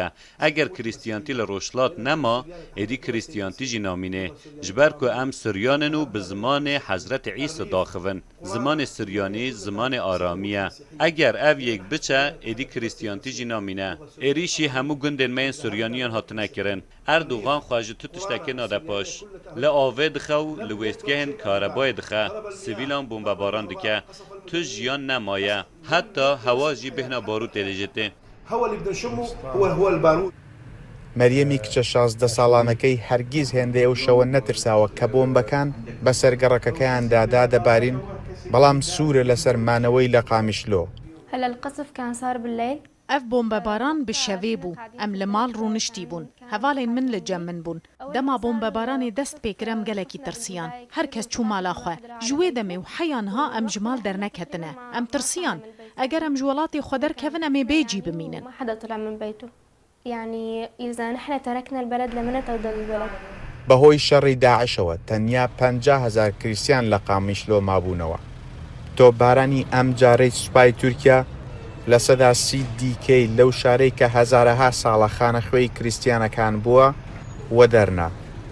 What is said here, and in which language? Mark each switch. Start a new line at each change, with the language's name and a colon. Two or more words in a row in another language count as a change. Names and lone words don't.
Kurdish: ئەگەر کریستیانتی لە ڕۆژلات نەما ئێدی کریستیانتی ژی نامینێ ژبەر کو ئەم سریانن و بە زمانێ حەزرەت عیسە داخڤن. زمانێ سریانی زمانێ ئارامیە. ئەگەر ئەv یەک بچە ئێدی کریستیانتی ژی نامینە. ئێریشی هەموو گوندên me yên سریانیان هاتنەکردن. ئەردوغان خواجە تو تشتێکê nade paş. Li avê dixe û li wêstgehên karebayê dixe, sivîlan bombebaran dike. Tu jiyan nemaye. Heta hewa jî bêhna barûtê dicêtê.
Central Kurdish: مەریەمی کچە 16 ساڵانەکەی هەرگیز هێندەی ئەو شەوە نەترساوە کە بۆمبەکان بەسەر گەڕەکەکەیاندا دەبارین، بەڵام سوورە لەسەر مانەوەی لە قامیشلۆ.
Arabic: هلا القصف كان صار بالليل.
Kurdish: اف بۆمبەباران بشەوێ بوو ئەم لە ماڵ ڕوونشتی بوون. هەڤاڵێن من لە جەم من بوون. دەما بۆمبەبارانێ دەست پێکرم گەلێکی ترسیان. هەرکەس چوو ماڵاخوا ژوێ دەمێ و حەیانها ئەم ژمال دەرنەکەتنە. ئەم ترسیان ئەگەر ئەم ژوڵاتی خۆ دەرکەون ئەمێ بێجی بمینن.
Arabic: ما حدا طلع من بيته. يعني إذا نحن تركنا البلد لمن نتضل البلد.
Central Kurdish: بەهۆی شەڕی داعشەوە تەنیا 50,000 کریستیان لە قامیشلۆ مابوونەوە. تۆپبارانی ئەم جارەی سوپای تورکیا لە سەدا 30 دیکەی لەو شارەی کە هەزارەها ساڵە خانەخوێی کریستیانەکان بووە وە دەرنا.